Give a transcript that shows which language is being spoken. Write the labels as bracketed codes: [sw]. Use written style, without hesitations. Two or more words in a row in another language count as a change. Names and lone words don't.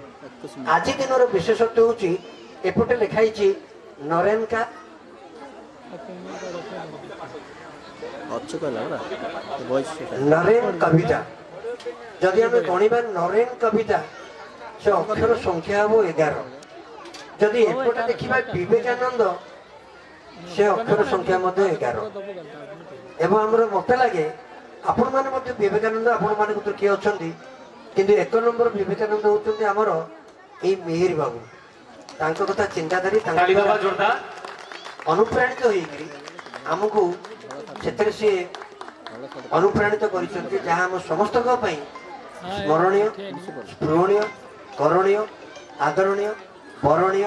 [or] ଆଜି ଦିନର ବିଶେଷତ୍ୱ ହେଉଛି ଏପଟେ ଲେଖା ହେଇଛି ନରେନ୍କା ନରେନ୍ କବିତା ଯଦି ଆମେ ଗଣିବା ନରେନ୍ କବିତା ସେ ଅକ୍ଷର ସଂଖ୍ୟା ହେବ 11 ଯଦି ଏପଟେ ଦେଖିବା ବିବେକାନନ୍ଦ ସେ ଅକ୍ଷର ସଂଖ୍ୟା ମଧ୍ୟ 11 ଏବଂ ଆମର ମତେ ଲାଗେ ଆପଣମାନେ ମଧ୍ୟ ବିବେକାନନ୍ଦ ଆପଣମାନଙ୍କ ଭିତରେ କିଏ ଅଛନ୍ତି କିନ୍ତୁ 1 ନମ୍ବର ବିବେକାନନ୍ଦ ହେଉଛନ୍ତି ଆମର ଏଇ ମିହିର ବାବୁ ତାଙ୍କ କଥା ଚିନ୍ତାଧାରୀ ଅନୁପ୍ରାଣିତ ହେଇକରି ଆମକୁ ସେଥିରେ ସିଏ ଅନୁପ୍ରାଣିତ କରିଛନ୍ତି ଯାହା ଆମ ସମସ୍ତଙ୍କ ପାଇଁ ସ୍ମରଣୀୟ ସ୍ପୃହଣୀୟ କରଣୀୟ ଆଦରଣୀୟ ବରଣୀୟ